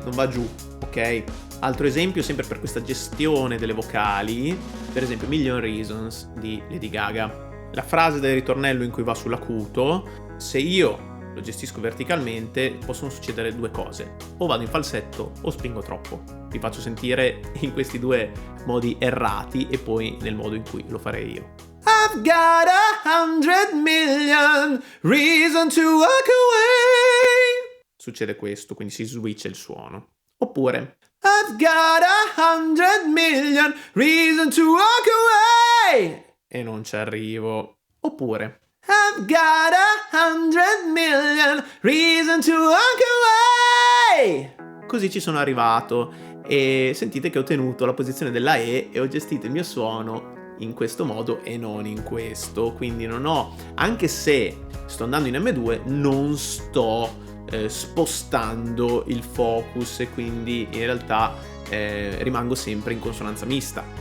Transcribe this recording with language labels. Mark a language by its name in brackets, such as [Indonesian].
[Italian] Non va giù, ok? Altro esempio, sempre per questa gestione delle vocali, per esempio Million Reasons di Lady Gaga. La frase del ritornello in cui va sull'acuto, se io lo gestisco verticalmente, possono succedere due cose: o vado in falsetto o spingo troppo. Vi faccio sentire in questi due modi errati e poi nel modo in cui lo farei io. [English] I've got 100 million reasons to walk away. [Italian] Succede questo, quindi si switcha il suono. Oppure [English] I've got 100 million reasons to walk away. [Italian] E non ci arrivo. Oppure [English] I've got 100 million reasons to walk away. [Italian] Così ci sono arrivato e sentite che ho tenuto la posizione della E e ho gestito il mio suono in questo modo e non in questo. Quindi non ho, anche se sto andando in M2, non sto spostando il focus e quindi in realtà rimango sempre in consonanza mista.